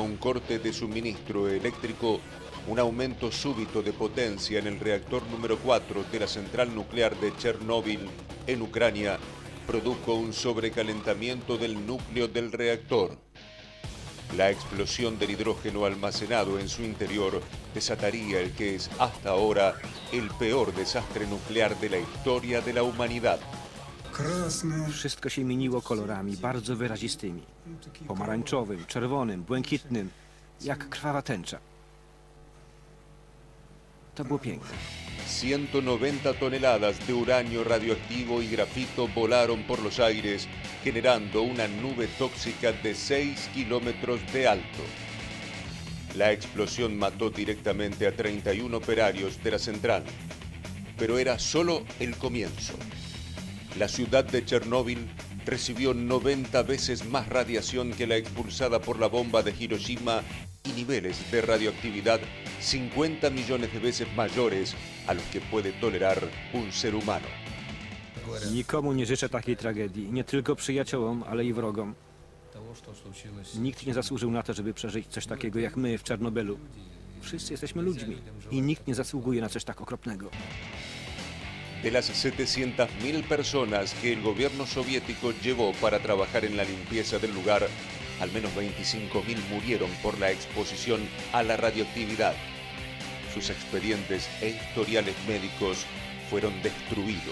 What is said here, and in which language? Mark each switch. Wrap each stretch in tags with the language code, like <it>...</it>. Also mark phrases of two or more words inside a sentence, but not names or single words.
<es>un corte de suministro eléctrico, un aumento súbito de potencia en el reactor número 4 de la central nuclear de Chernóbil, en Ucrania, produjo un sobrecalentamiento del núcleo del reactor. La explosión del hidrógeno almacenado en su interior desataría el que es hasta ahora el peor desastre nuclear de la historia de la humanidad.</es> <pl>Wszystko się mieniło kolorami bardzo wyrazistymi. Pomarańczowym, czerwonym, błękitnym, jak krwawa tęcza. To było piękne.</pl> <es>190 toneladas de uranio radioactivo y grafito volaron por los aires, generando una nube tóxica de 6 kilómetros de alto. La explosión mató directamente a 31 operarios de la central, pero era solo el comienzo. La ciudad de Chernóbil recibió 90 veces más radiación que la expulsada por la bomba de Hiroshima y niveles de radioactividad 50 millones de veces mayores a los que puede tolerar un ser humano.</es> <pl>Nikomu nie życzę takiej tragedii, nie tylko przyjaciołom, ale i wrogom. Nikt nie zasłużył na to, żeby przeżyć coś takiego jak my w Czarnobylu. Wszyscy jesteśmy ludźmi i nikt nie zasługuje na coś tak okropnego.</pl> <es>De las 700.000 personas que el gobierno soviético llevó para trabajar en la limpieza del lugar, al menos 25.000 murieron por la exposición a la radioactividad. Sus expedientes e historiales médicos fueron destruidos.</es>